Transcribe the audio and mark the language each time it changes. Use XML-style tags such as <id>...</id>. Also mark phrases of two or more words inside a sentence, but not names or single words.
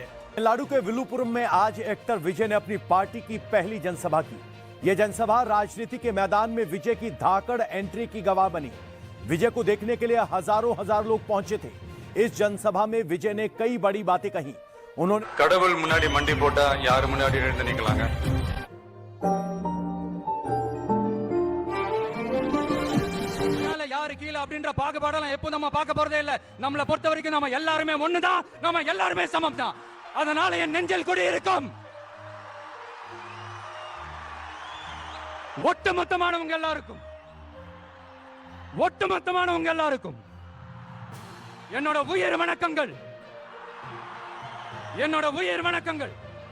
<hi>तमिलनाडु के विलुपुरम में आज एक्टर विजय ने अपनी पार्टी की पहली जनसभा की। यह जनसभा राजनीति के मैदान में विजय की धाकड़ एंट्री की गवाह बनी। विजय को देखने के लिए हजार लोग पहुंचे थे। इस जनसभा में विजय ने कई बड़ी बातें कही। उन्होंने</hi> <ta>கடவுள் முன்னாடி மண்டி போட்டா யார் முன்னாடி எழுந்து நிக்கலாங்க அப்படின்ற பாகுபாடெல்லாம் எப்போ நம்ம பார்க்க போறதே இல்ல. நம்மளை பொறுத்த வரைக்கும் நம்ம எல்லாருமே ஒண்ணுதான், நம்ம எல்லாருமே சமம் தான். அதனால என் நெஞ்சில் குடி இருக்கும் ஒட்டுமொத்தமானவங்க எல்லாருக்கும் என்னோட உயிர் வணக்கங்கள்.</ta>